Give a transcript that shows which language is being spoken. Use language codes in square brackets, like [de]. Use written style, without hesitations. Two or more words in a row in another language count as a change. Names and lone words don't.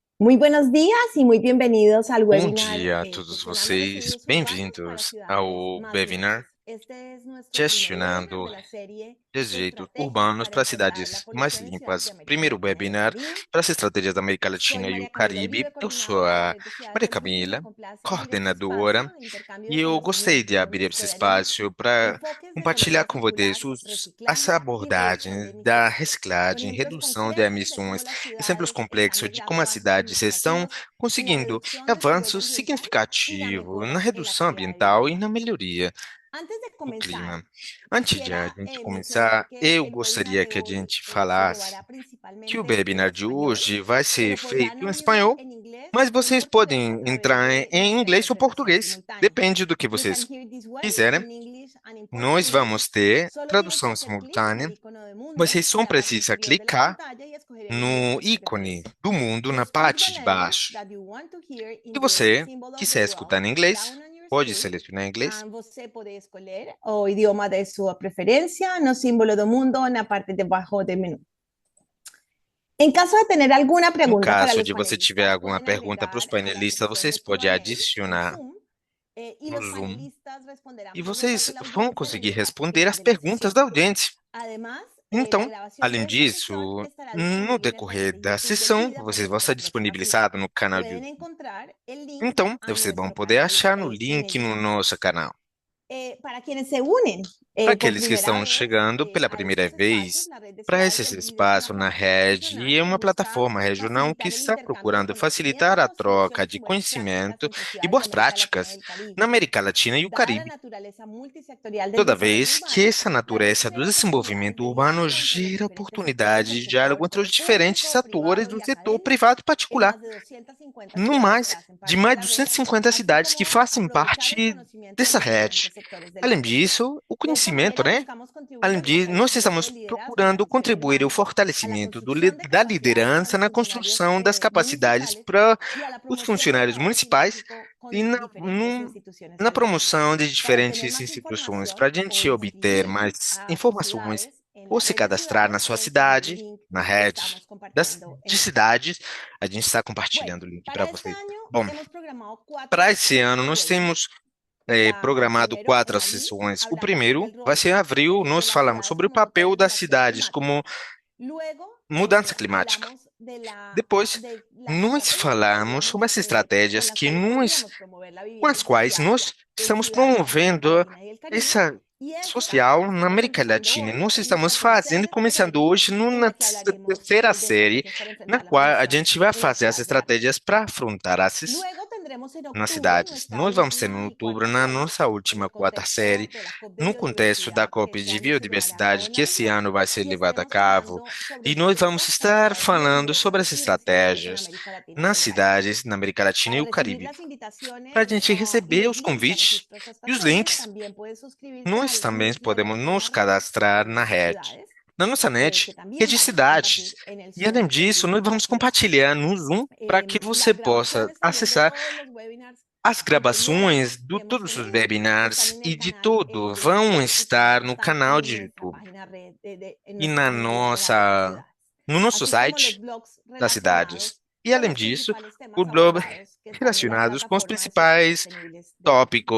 [es] Muy buenos días y muy bienvenidos al [pt] Bom [es] webinar [pt] dia a todos [es] Gestionando [pt] vocês, [es] Residuos Urbanos para [pt] bem-vindos [es] Ciudades [pt] ao [es] Más [pt] webinar [es] Limpias. Este es nuestro primer webinar [pt] Gestionando [es] de la serie [pt] Rejeitos [es] Estrategias [pt] Urbanos para [es] para Enfrentar la [pt] Cidades Mais [es] Polución en Ciudades de [pt] Limpas. [es] América [pt] Primeiro [es] Latina y el [pt] webinar [es] Caribe. [pt] para as estratégias da América [es] Soy [pt] Latina e o [es] María Camila [pt] Caribe. [es] Uribe, [pt] Eu sou [es] coordinadora de [pt] a [es] redes de [pt] Maria [es] ciudades más. Me [pt] Camila, [es] complace abrir este espacio [pt] coordenadora, [es] de intercambio [pt] e [es] de [pt] eu gostei de [es] conocimiento donde [pt] abrir esse [es] exploraremos [pt] espaço para [es] enfoques de [pt] compartilhar [es] gobierno [pt] com vocês [es] circular, [pt] as [es] reciclaje y reducción de [pt] abordagens da [es] emisiones, con [pt] reciclagem, [es] ejemplos [pt] redução de [es] concretos de cómo [pt] emissões, [es] las [pt] exemplos [es] ciudades están [pt] complexos de como as [es] logrando avances [pt] cidades estão [es] significativos en la [pt] conseguindo [es] reducción del ruido [pt] avanços [es] ambiental y la [pt] significativos na [es] mejora en la [pt] redução [es] calidad del [pt] ambiental e [es] aire. [pt] na melhoria [es] Antes de [pt] do [es] comenzar, [pt] clima. Antes de a [es] quisiera [pt] gente [es] mencionar [pt] começar, [es] que [pt] eu [es] el webinar [pt] gostaria de que a [es] hoy [pt] gente [es] se [pt] falasse [es] llevará [pt] que o [es] principalmente en [pt] webinar de [es] español, [pt] hoje vai [es] pero [pt] ser feito [es] podrán [pt] em [es] oírlo [pt] espanhol, [es] en inglés [pt] mas [es] o en [pt] vocês [es] portugués a [pt] podem [es] través [pt] entrar [es] de [pt] em [es] nuestra [pt] inglês ou [es] interpretación [pt] português, [es] simultánea. [pt] depende do que [en] You can [pt] vocês [en] hear this way [pt] quiserem. [en] in English and in [pt] Nós [en] Portuguese. [pt] vamos ter [es] Solo tienen que [pt] tradução [es] hacer clic en el [pt] simultânea. [es] icono de mundo [pt] Vocês [es] en [pt] só [es] la parte [pt] precisam [es] inferior de la [pt] clicar [es] pantalla y escoger el idioma [pt] no [es] de su [pt] ícone [es] preferencia. [pt] do mundo na [en] Speak the [pt] parte de [en] language [pt] baixo. [en] that you want to hear [pt] Se [en] in your [pt] você [en] symbol of the [pt] quiser escutar [en] globe [pt] em inglês, [en] down on your [pt] pode [en] screen. [pt] selecionar em inglês. Você pode escolher o idioma de sua preferência no símbolo do mundo na parte de baixo [es] del menú. En caso de tener alguna [pt] No [es] pregunta para [pt] caso [es] los [pt] de você tiver [es] panelistas, [pt] alguma [es] pueden [pt] pergunta para os [es] agregar a la [pt] panelistas, [es] sesión [pt] vocês [es] de [pt] podem [es] Q&A en [pt] adicionar [es] Zoom y [pt] no [es] los [pt] Zoom [es] panelistas responderán [pt] e [es] preguntas [pt] vocês [es] de la [pt] vão [es] audiencia [pt] conseguir [es] durante la [pt] responder [es] final [pt] as [es] de la [pt] perguntas [es] sesión. [pt] da audiência. [es] Además, la [pt] Então, [es] grabación [pt] além [es] de esta sesión [pt] disso, [es] estará [pt] no [es] disponible en el canal [pt] decorrer [es] de [pt] da [es] YouTube del [pt] sessão, [es] VIDA para [pt] vocês vão [es] nuestra [pt] estar [es] próxima cita. [pt] disponibilizados no canal de [es] Pueden [pt] YouTube. [es] encontrar el link [pt] Então, [es] a [pt] vocês vão [es] nuestro [pt] poder [es] canal [pt] achar no [es] en [pt] link [es] ese [pt] no [es] canal. [pt] nosso canal. [es] Para quienes se unen [pt] Para [es] por [pt] aqueles que [es] primera [pt] estão [es] vez [pt] chegando pela [es] a [pt] primeira [es] estos espacios, [pt] vez, [es] la Red de [pt] para [es] Ciudades [pt] esse [es] del VIDA es una [pt] espaço na [es] plataforma [pt] Rede, [es] regional [pt] é [es] que [pt] uma [es] busca [pt] plataforma regional que [es] facilitar el [pt] está [es] intercambio de [pt] procurando facilitar a [es] conocimientos, [pt] troca [es] soluciones [pt] de [es] y buenas prácticas [pt] conhecimento [es] entre [pt] e [es] ciudades de [pt] boas [es] América Latina y [pt] práticas [es] el [pt] na [es] Caribe. [pt] América Latina e o [es] Dada la [pt] Caribe. [es] naturaleza multisectorial del [pt] Toda [es] desarrollo [pt] vez que [es] urbano, [pt] essa [es] la red [pt] natureza do [es] genera oportunidades [pt] desenvolvimento [es] de [pt] urbano [es] diálogo entre los [pt] gera [es] diferentes actores [pt] oportunidade [es] del [pt] de [es] sector [pt] diálogo entre os diferentes [es] público, [pt] atores [es] privado [pt] do [es] y [pt] setor [es] académico [pt] privado e [es] en [pt] particular, [es] más de 250 [pt] no [es] ciudades que [pt] mais [es] hacen [pt] de [es] parte de [pt] mais [es] la [pt] de [es] red, [pt] 150 [es] así [pt] cidades que [es] como [pt] fazem [es] aprovechar el [pt] parte [es] conocimiento de [pt] dessa [es] los [pt] rede. [es] diferentes sectores de la [pt] Além [es] red. [pt] disso, o [es] De esta [pt] conhecimento, [es] manera [pt] né? [es] buscamos [pt] Além [es] contribuir al [pt] disso, nós [es] fortalecimiento [pt] estamos [es] del liderazgo en [pt] procurando [es] atención [pt] contribuir ao [es] urbana, a la [pt] fortalecimento [es] construcción de [pt] da [es] capacidades para [pt] liderança [es] los [pt] na [es] funcionarios [pt] construção das capacidades [es] municipales [pt] para [es] y a la [pt] os [es] promoción del [pt] funcionários [es] trabajo [pt] municipais [es] sinergico [pt] e [es] con diferentes instituciones [pt] na [es] privadas. [pt] promoção de [es] Para obtener [pt] diferentes [es] más [pt] instituições, para [es] información [pt] a gente [es] o [pt] obter [es] inscribir [pt] mais [es] a sus [pt] informações [es] ciudades en [pt] ou [es] la [pt] se [es] red de [pt] cadastrar na [es] ciudades, [pt] sua [es] pueden seguir el [pt] cidade, [es] link [pt] na [es] que [pt] rede [es] estamos compartiendo en [pt] de [es] el chat. [pt] cidades, a gente está [es] Bueno, [pt] compartilhando o link para [es] para este [pt] vocês. [es] año [pt] Bom, [es] hemos programado [pt] para [es] cuatro [pt] esse ano nós [es] webinars. [pt] temos [es] El [pt] programado [es] primero, en [pt] 4 [es] abril, [pt] sessões. O [es] hablamos sobre [pt] primeiro [es] el [pt] vai [es] rol [pt] ser em abril, [es] de [pt] nós [es] las [pt] falamos [es] ciudades [pt] sobre o [es] como [pt] papel [es] motores de [pt] das [es] la acción [pt] cidades [es] climática. [pt] como [es] Luego, [pt] mudança climática. [es] hablamos de, [pt] Depois, [es] de las [pt] nós [es] estrategias [pt] falamos sobre as [es] con [pt] estratégias [es] las [pt] que [es] cuales [pt] nós, [es] podríamos promover la [pt] com [es] vivienda [pt] as quais [es] social [pt] nós [es] en [pt] estamos [es] ciudades de América [pt] promovendo [es] Latina y el Caribe. [pt] essa [es] Y eso [pt] social [es] lo [pt] na [es] estamos [pt] América [es] empezando [pt] Latina. E [es] hoy [pt] nós [es] en [pt] estamos [es] nuestra [pt] fazendo, [es] tercera [pt] começando [es] serie, [pt] hoje [es] en [pt] na [es] la que hablaremos [pt] terceira [es] de [pt] série, [es] estrategias para [pt] na [es] enfrentar la [pt] qual a [es] polución [pt] gente vai [es] en las [pt] fazer as [es] ciudades grandes. [pt] estratégias para afrontar essas [es] Luego tendremos en [pt] nas [es] octubre [pt] cidades. [es] nuestra [pt] Nós vamos ter em [es] última y [pt] outubro, [es] cuarta [pt] na [es] serie, [pt] nossa [es] en [pt] última [es] el [pt] quarta [es] contexto [pt] série, [es] de la COP de [pt] no contexto da [es] biodiversidad que [pt] COP [es] este [pt] de [es] año se llevará a cabo [pt] biodiversidade, [es] en [pt] que esse [es] Navidad, [pt] ano vai ser [es] y [pt] levado a [es] estaremos [pt] cabo, [es] hablando sobre [pt] e nós vamos [es] estrategias para [pt] estar [es] ciudades más [pt] falando sobre as [es] diversas y resilientes en [pt] estratégias [es] América Latina y [pt] nas [es] el Caribe. [pt] cidades na América Latina e [es] Para [pt] o [es] recibir [pt] Caribe. [es] las [pt] Para a [es] invitaciones [pt] gente [es] y [pt] receber [es] los [pt] os [es] links a [pt] convites [es] registros a [pt] e [es] estas [pt] os [es] series, [pt] links, [es] también puede suscribirse [pt] nós [es] al [pt] também podemos [es] newsletter de [pt] nos [es] la red [pt] cadastrar na rede, [es] Ciudades, [pt] na nossa net, [es] que también [pt] rede [es] vamos a [pt] cidades. [es] compartir en el [pt] E além [es] Zoom del [pt] disso, [es] VIDA [pt] nós [es] para [pt] vamos [es] ciudades. [pt] compartilhar no Zoom para que você [es] Las [pt] possa [es] grabaciones también de [pt] acessar [es] todos los webinars [pt] as [es] anteriores [pt] gravações de [es] que hemos [pt] todos os [es] tenido están [pt] webinars [es] en el [pt] e de [es] canal [pt] tudo [es] de [pt] vão [es] YouTube y también [pt] estar no [es] están [pt] canal [es] en [pt] de [es] nuestra [pt] YouTube [es] página red, en [pt] e [es] nuestra [pt] na [es] página web de la red de [pt] nossa, [es] ciudades, [pt] no nosso [es] así como los [pt] site [es] blogs [pt] das cidades. [es] relacionados [pt] E [es] con [pt] além [es] los [pt] disso, [es] principales [pt] o [es] temas [pt] blog [es] abordados que están en la [pt] relacionados com os [es] plataforma de ciudades [pt] principais [es] sostenibles de la red.